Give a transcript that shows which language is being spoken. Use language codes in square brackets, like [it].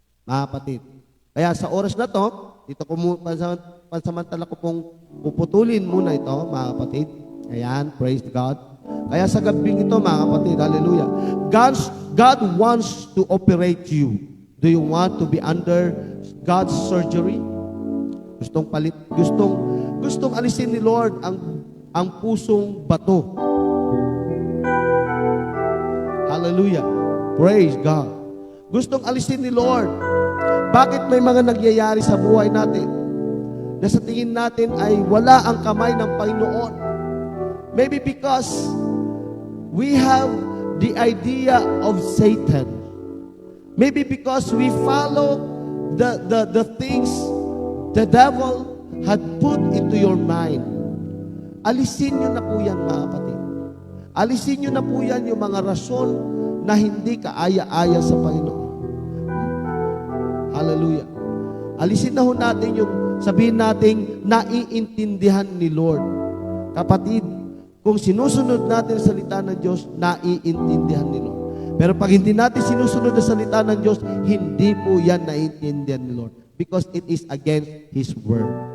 [tl] Mga kapatid. Kaya sa oras na to, dito ko pansamantala ko pong puputulin muna ito, mga kapatid. Ayan, [en] praise God. [tl] Kaya sa gabing ito, mga kapatid, hallelujah. [en] God wants to operate you. Do you want to be under God's surgery? [tl] Gustong alisin ni Lord ang pusong bato. Hallelujah. [en] Praise God. [tl] Gustong alisin ni Lord. Bakit may mga nagyayari sa buhay natin na sa tingin natin ay wala ang kamay ng Panginoon? [en] Maybe because we have the idea of Satan. Maybe because we follow the things the devil had put into your mind. [tl] Alisin nyo na po yan, mga kapatid. Alisin nyo na po yan yung mga rason na hindi kaaya-aya sa Panginoon. Hallelujah. Alisin na ho natin yung sabihin nating naiintindihan ni Lord. Kapatid, kung sinusunod natin ang salita ng Diyos, naiintindihan ni Lord. Pero pag hindi natin sinusunod ang salita ng Diyos, hindi po yan naiintindihan ni Lord. [en] Because it is against His Word.